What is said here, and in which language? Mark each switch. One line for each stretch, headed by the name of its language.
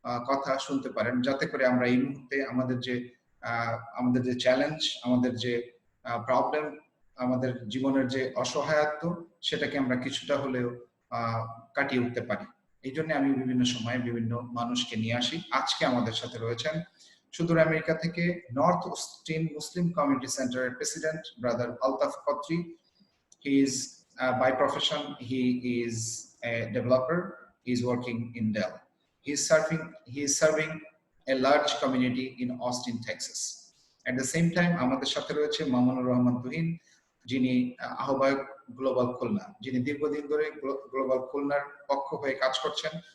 Bangla: কথা শুনতে পারেন, যাতে করে আমরা এই মুহূর্তে আমাদের যে চ্যালেঞ্জ, আমাদের যে প্রবলেম, আমাদের জীবনের যে অসহায়ত্ব, সেটাকে আমরা কিছুটা হলেও কাটিয়ে উঠতে পারি। এই জন্য আমি বিভিন্ন সময় বিভিন্ন মানুষকে নিয়ে আসি। আজকে আমাদের সাথে রয়েছেন সুদূর আমেরিকা থেকে নর্থ অস্টিন মুসলিম কমিউনিটি সেন্টারের president brother Altaf Khatri.
English: He is by profession he is a developer. He is working in Dell. He is serving a large community in Austin, Texas. At the same time
Bangla: আমাদের সাথে রয়েছে মামুনুর রহমান তুহিন, যিনি আহ্বায়ক global Khulna, যিনি দীর্ঘদিন ধরে global খুলনার পক্ষ হয়ে কাজ করছেন।